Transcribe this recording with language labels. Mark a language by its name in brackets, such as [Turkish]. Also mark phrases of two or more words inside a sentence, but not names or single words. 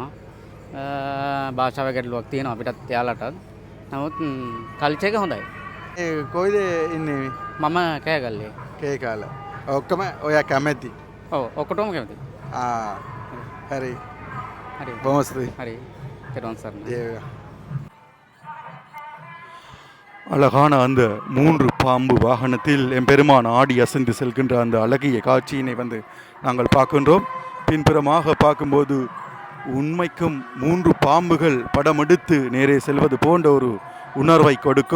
[Sinhala] භාෂාව ගැටලුවක් තියෙනවා අපිටත් එයාලටත්. නමුත් කල්චර් එක හොඳයි. කොයිද ඉන්නේ? මම කෑගල්ලේ. කේකාල. ඔක්කොම ඔයා කැමැති? ඔව් ඔක්කොටම කැමති. හරි. හරි. බොහොම ස්තුතියි. හරි. තෙරුවන් සරණයි. [Tamil] அழகான அந்த 3 பாம்பு வாகனத்தில் எம்பெருமான் ஆடி அசைந்து செல்கின்ற அந்த அழகிய காட்சியினை வந்து நாங்கள் பார்க்கின்றோம். பின்புறமாக பார்க்கும்போது உண்மைக்கும் 3 பாம்புகள் படமெடுத்து நேரே செல்வது போன்ற ஒரு உணர்வை கொடுக்கும்.